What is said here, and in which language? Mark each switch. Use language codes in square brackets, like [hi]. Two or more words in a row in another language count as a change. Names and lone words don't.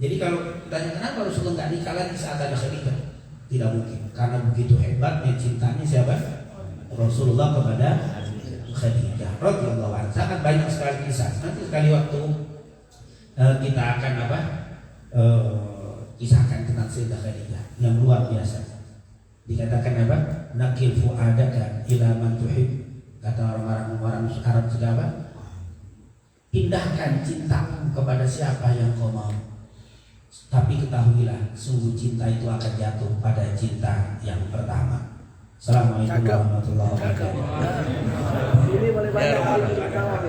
[id] Jadi kalau tanya kenapa Rasulullah nggak nikah lagi saat ada Khadijah, tidak mungkin, karena begitu hebatnya cintanya siapa? Rasulullah kepada Khadijah [ar] رضي الله عنها. [id] Sangat banyak sekali kisah. Nanti sekali waktu kita akan kisahkan tentang Sayyidah Khadijah yang luar biasa. Dikatakan apa? [ar] نقل فؤادك إلى من تحب. [id] Kata orang-orang Arab juga apa? Pindahkan cintamu kepada siapa yang kau mau. Tapi ketahuilah, sungguh cinta itu akan jatuh pada cinta yang pertama. [ar] السلام عليكم ورحمة الله وبركاته. [id] Ini boleh banyak hal yang pertama nih.